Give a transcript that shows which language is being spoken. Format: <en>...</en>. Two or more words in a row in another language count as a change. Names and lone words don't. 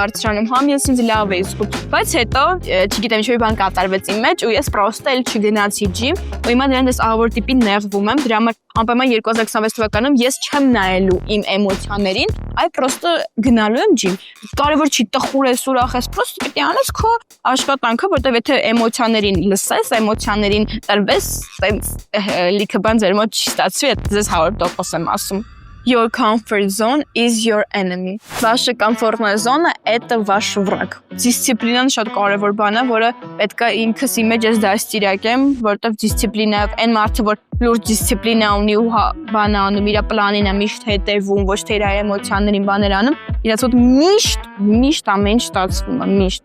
<hy>բարձրանում, համ ես ինձ լավ էի զգում, բայց հետո չգիտեմ ինչ-որ բան կատարվեց իմ մեջ ու ես պրոստը էլ չգնացի gym, ու հիմա դրանից ես ահավոր տիպի նեղվում եմ, դրա համար անպայման 2026 թվականում ես չեմ նայելու իմ էմոցիաներին, այլ պրոստը գնալու եմ gym։ Կարևոր չի տխուր ես, ուրախ ես, պրոստը պիտի անես քո աշխատանքը, որտեղ եթե էմոցիաներին լսես, էմոցիաներին տրվես, լիքը բան ձեր մոտ չի ստացվի, ձեզ 100% եմ ասում։</hy> <en>Your comfort zone is your enemy.</en> <ru>Ваша комфортная зона – это ваш враг.</ru> <hy>Դիսցիպլինան շատ կարևոր բան է, որը պետք է ինքս իմ մեջ ես դաստիարակեմ, որտեղ դիսցիպլինա այն մարդը, որ լուրջ դիսցիպլինա ունի ու բան անում, իր պլանին է միշտ հետևում, ոչ թե իր էմոցիաներին բաներ անում, իրաց մոտ միշտ ամեն ինչ ստացվում է,</hy>